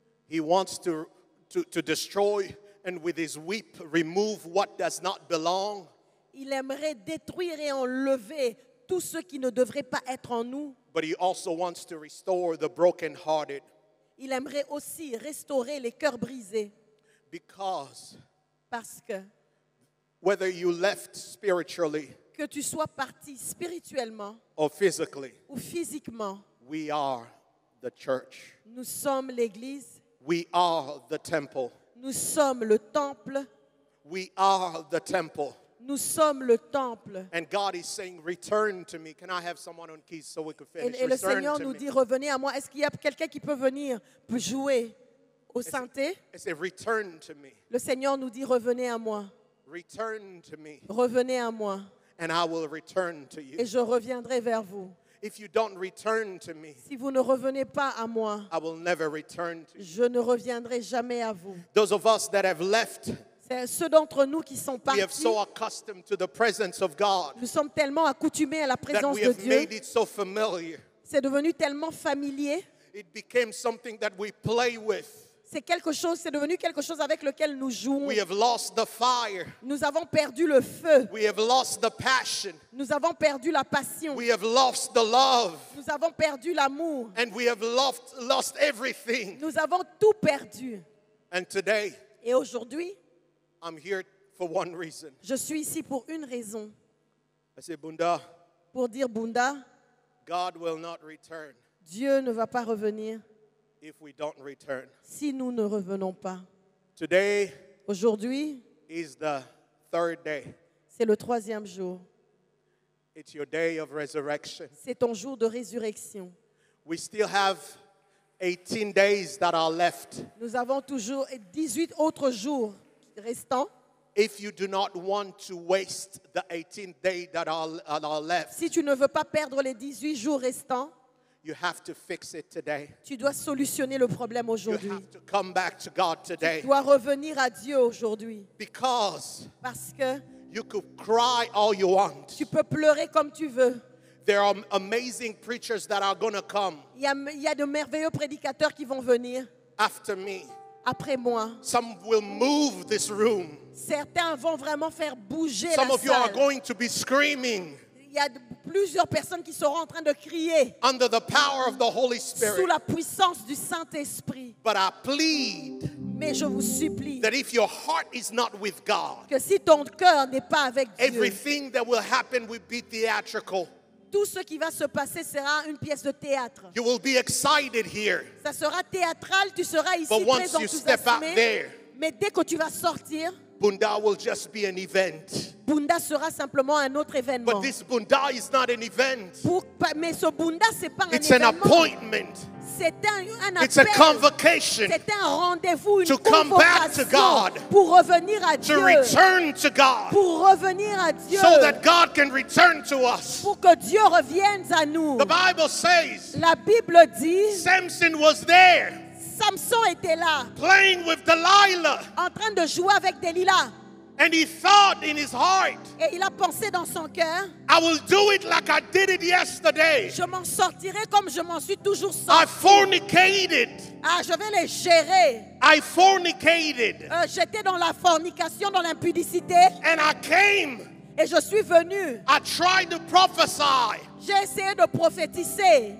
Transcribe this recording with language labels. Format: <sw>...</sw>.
<en>He wants to destroy and with his whip remove what does not belong.</en> <fr>Il aimerait détruire et enlever tout ce qui ne devrait pas être en nous.</fr> <en>But he also wants to restore the brokenhearted,</en> <fr>Il aimerait aussi restaurer les cœurs brisés.</fr> <en>because</en> <fr>Parce que</fr> <en>whether you left spiritually</en> <fr>tu sois parti spirituellement</fr> <en>or physically,</en> <fr>ou physiquement,</fr> <en>we are the church.</en> <fr>nous sommes l'Église,</fr> <en>We are the temple.</en> <fr>nous sommes le temple,</fr> <en>We are the temple.</en> <fr>nous sommes le temple.</fr> <en>And God is saying, return to me. Can I have someone on keys so we can finish?</en> <fr>Et le</fr> <en>Return</en> <fr>Seigneur</fr> <en>to</en> <fr>nous</fr> <en>me.</en> <fr>dit, revenez à moi. Est-ce qu'il y a quelqu'un qui peut venir pour jouer au synthé?</fr> <en>I say, return to me.</en> <fr>Le Seigneur nous dit, revenez à moi.</fr> <en>Return to me.</en> <fr>Revenez à moi.</fr> <en>And I will return to you.</en> <fr>Et je reviendrai vers vous.</fr> <en>If you don't return to me,</en> <fr>Si vous ne revenez pas à moi,</fr> <en>I will never return to you.</en> <fr>je ne reviendrai jamais à vous.</fr> <en>Those of us that have left,</en> <fr>C'est ceux d'entre nous qui sont</fr> <en>we have</en> <fr>partis.</fr> <en>so accustomed to the presence of God</en> <fr>Nous sommes tellement accoutumés à la</fr> <en>that</en> <fr>présence</fr> <en>we</en> <fr>de</fr> <en>have</en> <fr>Dieu.</fr> <en>made it so familiar.</en> <fr>C'est devenu tellement familier.</fr> <en>It became something that we play with.</en> <fr>C'est devenu quelque chose avec lequel nous jouons.</fr> <en>We have lost the fire.</en> <fr>Nous avons perdu le feu.</fr> <en>We have lost the passion.</en> <fr>Nous avons perdu la passion.</fr> <en>We have lost the love.</en> <fr>Nous avons perdu l'amour.</fr> <en>And we have lost everything.</en> <fr>Nous avons tout perdu.</fr> <en>And today,</en> <fr>Et aujourd'hui,</fr> <en>I'm here for one reason.</en> <fr>je suis ici pour une raison.</fr> <en>I say, Bunda,</en> <fr>Pour dire, Bunda,</fr> <en>God will not return</en> <fr>Dieu ne va pas revenir</fr> <en>if we don't return.</en> <fr>si nous ne revenons pas.</fr> <en>Today</en> <fr>Aujourd'hui,</fr> <en>is the third day.</en> <fr>c'est le 3e jour.</fr> <en>It's your day of resurrection.</en> <fr>C'est ton jour de résurrection.</fr> <en>We still have 18 days that are left.</en> <fr>Nous avons toujours 18 autres jours restants.</fr> <en>If you do not want to waste the 18th day that are left,</en> <fr>Si tu ne veux pas perdre les 18 jours restants,</fr> <en>you have to fix it today.</en> <fr>tu dois solutionner le problème</fr> <en>You</en> <fr>aujourd'hui.</fr> <en>have to come back to God</en> <fr>Tu</fr> <en>today.</en> <fr>dois revenir à Dieu aujourd'hui.</fr> <en>Because</en> <fr>Parce que</fr> <en>you could cry all you want.</en> <fr>tu peux pleurer comme tu veux.</fr> <en>There are amazing preachers that are going to come</en> <fr>Il y a de merveilleux prédicateurs qui vont venir</fr> <en>after me.</en> <fr>après moi.</fr> <en>Some will move this room.</en> <fr>Certains vont vraiment faire bouger</fr> <en>Some</en> <fr>la</fr> <en>of you are</en> <fr>salle.</fr> <en>going to be screaming</en> <fr>Il y a plusieurs personnes qui seront en train de crier</fr> <en>under the power of the Holy</en> <fr>sous</fr> <en>Spirit.</en> <fr>la puissance du Saint-Esprit.</fr> <en>But I plead</en> <fr>Mais je vous supplie</fr> <en>that if your heart is not with God,</en> <fr>que si ton cœur n'est pas avec Dieu,</fr> <en>everything that will happen will be theatrical.</en> <fr>tout ce qui va se passer sera une pièce de théâtre.</fr> <en>You will be excited here,</en> <fr>Ça sera théâtral, tu seras ici</fr> <en>but once</en> <fr>très</fr> <en>you step out</en> <fr>enthousiasmé.</fr> <en>there,</en> <fr>Mais dès que tu vas sortir,</fr> <en>Bunda will just be an event.</en> <fr>Bunda sera simplement un autre événement.</fr> <en>But this Bunda is not an event.</en> <fr>Mais ce Bunda, c'est pas un</fr> <en>It's an</en> <fr>événement.</fr> <en>appointment.</en> <fr>C'était un</fr> <en>It's a</en> <fr>appel.</fr> <en>convocation</en> <fr>C'était un rendez-vous, une</fr> <en>to come back to</en> <fr>convocation</fr> <en>God,</en> <fr>pour revenir à</fr> <en>to</en> <fr>Dieu.</fr> <en>return to God,</en> <fr>Pour revenir à Dieu.</fr> <en>so that God can return to us.</en> <fr>Pour que Dieu revienne à nous.</fr> <en>The Bible says</en> <fr>La Bible dit,</fr> <en>Samson was there</en> <fr>Samson était là,</fr> <en>playing with Delilah,</en> <fr>en train de jouer avec Delilah.</fr> <en>and he thought in his heart,</en> <fr>Et il a pensé dans son cœur,</fr> <en>I will do it like I did it yesterday.</en> <fr>je m'en sortirai comme je m'en suis toujours</fr> <en>I</en> <fr>sorti.</fr> <en>fornicated.</en> <fr>Ah, je vais les gérer.</fr> <en>I fornicated.</en> <fr>J'étais dans la fornication, dans l'impudicité,</fr> <en>And I came.</en> <fr>et je suis venu.</fr> <en>I tried to prophesy.</en> <fr>J'ai essayé de prophétiser,</fr>